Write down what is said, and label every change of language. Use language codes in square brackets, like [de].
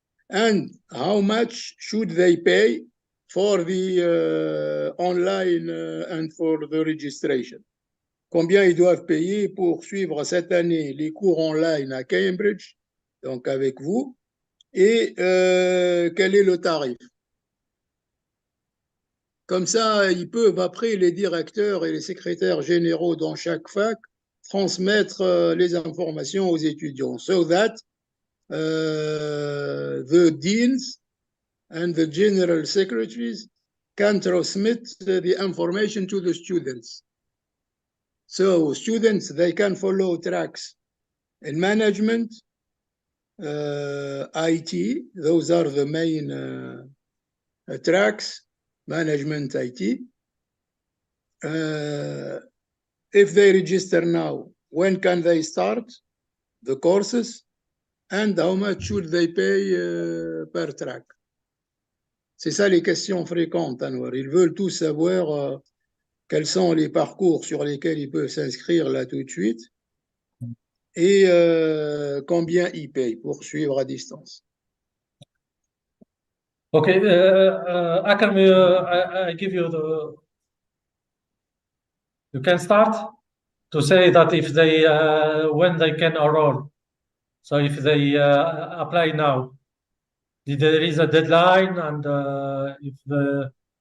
[en] And how much should they pay for the online and for the registration? [fr] Combien ils doivent payer pour suivre cette année les cours online à Cambridge, donc avec vous, et quel est le tarif? Comme ça, ils peuvent, après, les directeurs et les secrétaires généraux dans chaque fac, transmettre les informations aux étudiants, [en] so that the deans and the general secretaries can transmit the information to the students. So students, they can follow tracks in management, IT, those are the main tracks, management IT. if they register now, when can they start the courses and how much should they pay per track? [fr] C'est ça les questions fréquentes, Anwar. Ils veulent tous savoir quels sont les parcours sur lesquels ils peuvent s'inscrire là tout de suite et combien ils payent pour suivre à distance. [en] Okay, Akram, I give you the. You can start to say that if they when they can enroll. So if they apply now, there is a deadline, and if the.